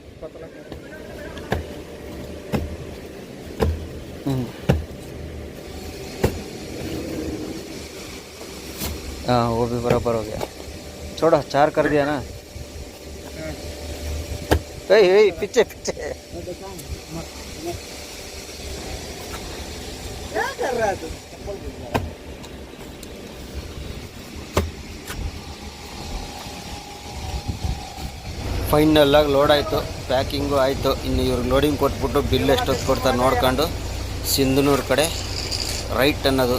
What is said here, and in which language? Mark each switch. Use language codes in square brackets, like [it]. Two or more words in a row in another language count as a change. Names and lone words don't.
[hi] हाँ वो भी बराबर हो गया. छोड़ा 4 कर दिया ना. पीछे पीछे क्या कर रहा है तू? [kn] ಫೈನಲಾಗಿ ಲೋಡ್ ಆಯಿತು, ಪ್ಯಾಕಿಂಗು ಆಯಿತು. ಇನ್ನು ಇವ್ರಿಗೆ ಲೋಡಿಂಗ್ ಕೊಟ್ಬಿಟ್ಟು ಬಿಲ್ ಎಷ್ಟೊತ್ತು ಕೊಡ್ತಾರೆ ನೋಡ್ಕೊಂಡು ಸಿಂಧನೂರು ಕಡೆ ರೈಟ್ ಅನ್ನೋದು.